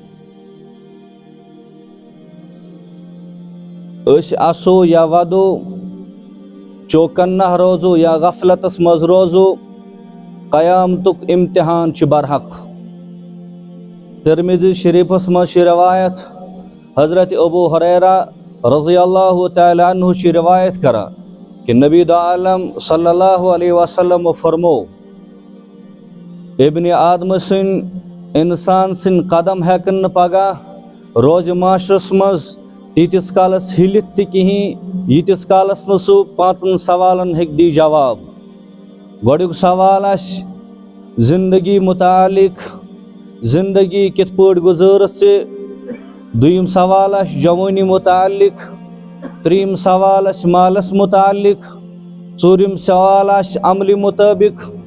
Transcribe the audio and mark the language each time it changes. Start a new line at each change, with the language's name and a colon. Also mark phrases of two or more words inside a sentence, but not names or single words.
Kashmiri: اس آسو یا ودو، چوکن نہ روزو یا غفلتس مز روزو، قیامتک امتحان چھ برحق۔ ترمذی شریفس مز روایت حضرت ابو ہریرہ رضی اللہ تعالی عنہ چھ روایت کرا کہ نبی دو عالم صلی اللہ علیہ وسلم فرمو، ابن آدم سن انسان سن قدم ہیکن پگہ روز معاشرس مز تیتس کالس ہلت تہ کہین یتس کالس نہ سہ پانچن سوالن ہیک دی جواب۔ گۄڈنیُک سوال آسہِ زندگی متعلق، زندگی کِتھ پٲٹھۍ گُزٲرٕتھ ژےٚ، دوٚیِم سوال آسہِ جوٲنی متعلق، ترٛیٚیِم سوال آسہِ مالس متعلق، ژوٗرِم سوال آسہِ عملہِ مطٲبق۔